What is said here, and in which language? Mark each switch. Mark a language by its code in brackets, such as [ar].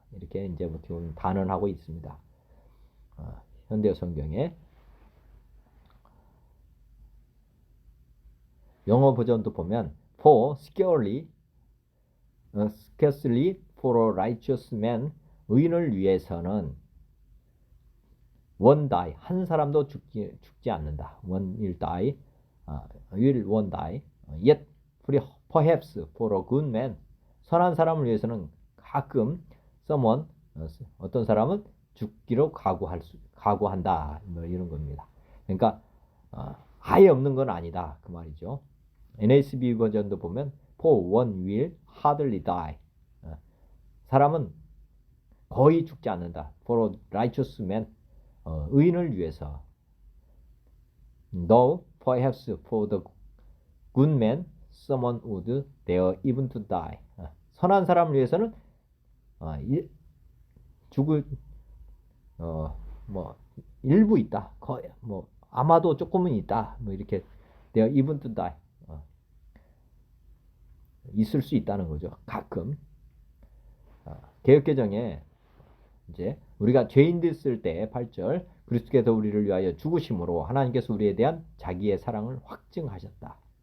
[ko] 이렇게 이제 보통 단언하고 있습니다. 현대 성경에 영어 버전도 보면 [en] For scarcely for a righteous man [ko] 의인을 위해서는 [en] one die [ko] 한 사람도 죽지 않는다. [en] one will die will one die yet perhaps for a good man [ko] 선한 사람을 위해서는 가끔 [en] someone [ko] 어떤 사람은 죽기로 각오한다 뭐 이런 겁니다. 그러니까 아예 없는 건 아니다 그 말이죠. NASB 버전도 보면 [en] for one will hardly die [ko] 사람은 거의 죽지 않는다. [en] for a righteous man [ko] 의인을 위해서 [en] though perhaps for the good man someone would dare even to die [ko] 선한 사람을 위해서는 죽을 뭐 일부 있다. 거의 뭐 아마도 조금은 있다. 뭐 이렇게 [en] dare even to die [ko] 있을 수 있다는 거죠. 가끔 개역개정에 이제 우리가 죄인 됐을 때 8절 그리스도께서 우리를 위하여 죽으심으로 하나님께서 우리에 대한 자기의 사랑을 확증하셨다.